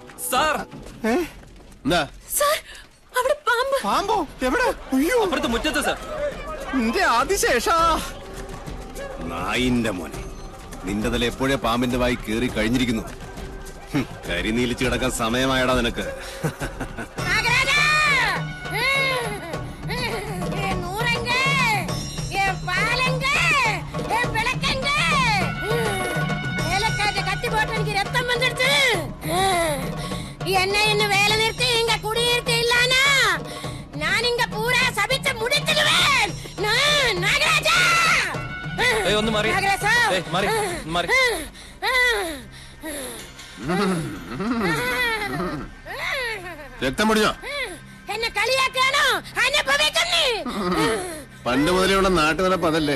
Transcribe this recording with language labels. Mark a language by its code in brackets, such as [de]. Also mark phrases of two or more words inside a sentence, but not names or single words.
[ml] എന്താ? പാമ്പോ? എവിടെ? അയ്യോ, മുറ്റത്ത് സർ. നിന്റെ ആദിശേഷാ. നായിന്റെ മോനെ, നിന്റെ തല എപ്പോഴേ പാമ്പിന്റെ വായി കേറി കഴിഞ്ഞിരിക്കുന്നു. കരിനീലിച്ച് കിടക്കാൻ സമയമായടാ നിനക്ക്. [ta] என்ன இன்னும் வேலை நிறுத்தி இங்க குடியிருக்க இல்லானா நான் இங்க பூரா சபிச்சு முடிச்சிடுவேன். நாகராஜா, [ml] ഒന്ന് മാറി. നാഗരാജാ, മാറി മാറി. രക്തം പൊടിഞ്ഞോ? എന്നെ കളിയാക്കാണോ? അനുഭവിക്കുന്നേ. പണ്ട് മുതലുള്ള നാട്ടുനടപ്പ് അതല്ലേ.